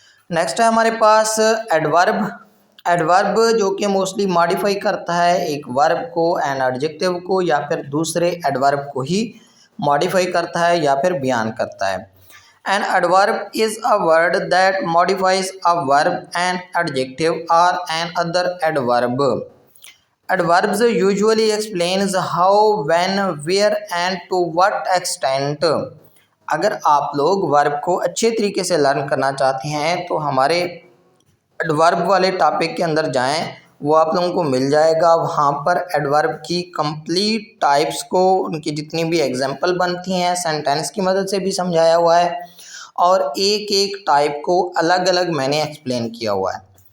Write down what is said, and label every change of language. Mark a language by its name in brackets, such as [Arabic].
[Hindi] Next है हमारे पास adverb. Adverb जो कि मोस्टली मॉडिफाई करता है एक वर्ब को, एन एडजेक्टिव को, या फिर दूसरे एडवर्ब को ही मॉडिफाई करता है या फिर बयान करता है। [English] An adverb is a word that modifies a verb, an adjective और another adverb. Adverbs usually explains how, when, where and to what extent। [Hindi] अगर आप लोग वर्ब को अच्छे तरीके से लर्न करना चाहते हैं तो हमारे एडवर्ब वाले टॉपिक के अंदर जाएं, वो आप लोगों को मिल जाएगा। वहाँ पर एडवर्ब की कंप्लीट टाइप्स को, उनकी जितनी भी एग्जांपल बनती हैं सेंटेंस की मदद से भी समझाया हुआ है, और एक एक टाइप को अलग अलग मैंने एक्सप्लेन किया हुआ है।